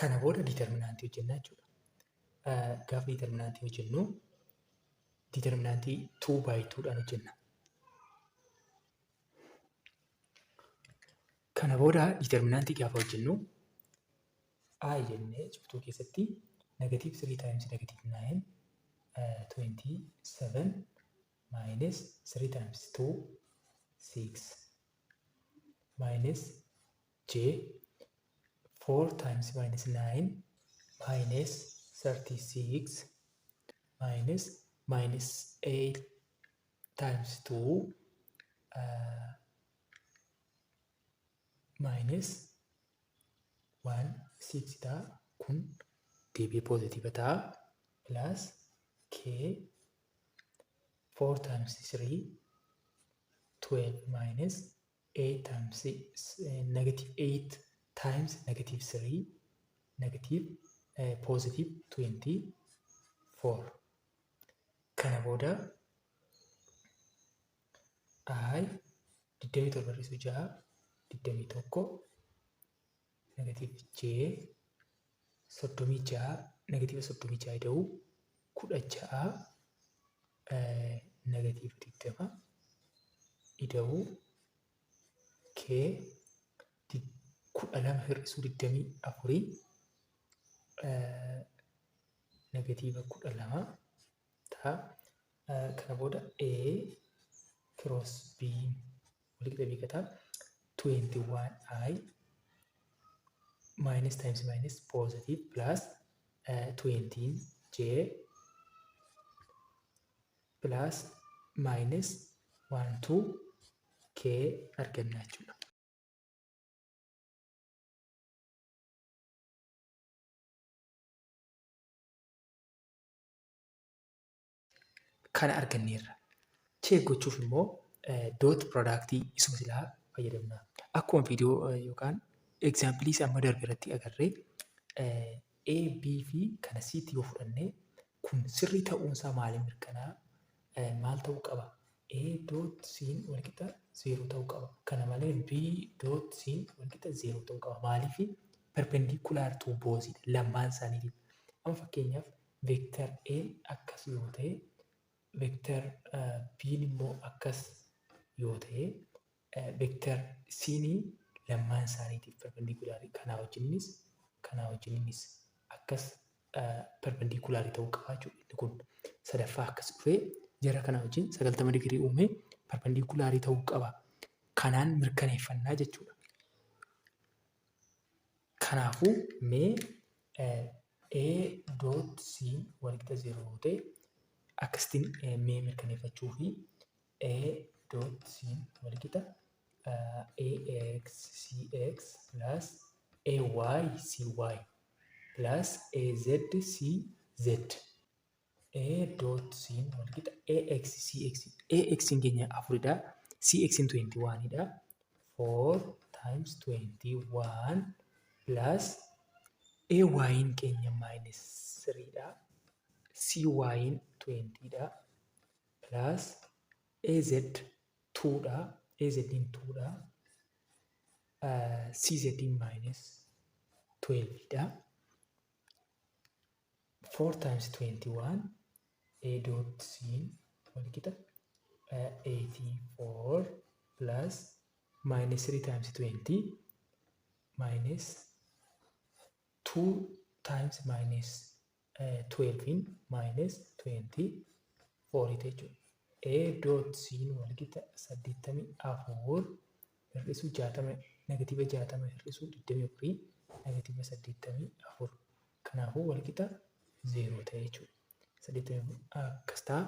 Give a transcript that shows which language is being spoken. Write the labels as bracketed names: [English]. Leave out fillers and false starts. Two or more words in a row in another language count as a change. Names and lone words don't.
[Oromo] Kana booda diiterminaantii hojjennaa jechuudha. Gaafa diiterminaantii hojjennu diiterminaantii 2/2dhaan hojjenna. Kana booda diiterminaantii gaafa hojjennu I jennee cuftuu keessatti [English] negative 3 times negative 9 27 minus 3 times 2 6 minus j 4 times minus 9 minus 36 minus 8 times 2 minus 1 6 ta'a. [Oromo] Kun deebi'ee poozitiiva ta'a. [English] Plus k 4 times 3 12 minus 8 times 6 negative 8 times negative 3 negative positive 24. [Oromo] Kana booda I 27 barreessuu 6 21 negative j 36 negative 36 ida'u 16 negative 20 ida'u k 12 hir'isuu 24 negative 12 ta'a. Kana booda [English] a cross b [Oromo] walitti beekataa 21i [English] minus times minus positive plus 20j plus minus 1 2 k [Oromo] argannaa jechuudha. Kana arganneerra. Check gochuuf immoo [English] dot productii [Oromo] isuma silaa fayyadamna. Akkuma viidiyoo yookaan example amma darbe irratti agarree A, B fi kana C'tti yoo fudhannee kun sirrii ta'uunsaa maaliin mirkanaa? Maal ta'uu qaba? A dot C'n walqixa 0 ta'uu qaba. Kana malee B dot C'n walqixa 0 ta'uu qaba. Maaliif? [English] Perpendicular to both [Oromo] lamaan isaaniitiif. Amma fakkeenyaaf vector A akkas yoo ta'e vector B'n immoo akkas yoo ta'e vector C'n lamaan isaaniitiif perpendicular kanaa wajjinis akkas perpendicular ta'uu qaba jechuudha. Kun sadaffaa akkas dhufee jara kana wajjin 90 digirii uumee perpendicular ta'uu qaba. Kanaan mirkaneeffannaa jechuudha. Kanaafuu mee A dot C walqixa 0 yoo ta'e akkasitiin mee mirkaneeffachuu fi A dot C walqixa AX CX plus AY CY plus AZ CZ A dot C walqixa AX CX AX keenya 4dha CX 21dha [English] 4 times 21 plus AY [Oromo] keenya minus 3dha CY 20dha plus AZ 2dha AZ 2dha CZ minus 12dha [English] 4 times 21 [Oromo] A dot C walqixa [English] 84 plus minus 3 times 20 minus 2 times minus 12 minus 24 [Oromo] jechuudha. A dot C walqixa 84 hir'isuu 60 negatiiva 60 hir'isuu 24 negatiiva 84 kanaafuu walqixa 0 ta'e jechuudha. 84 akkas ta'a.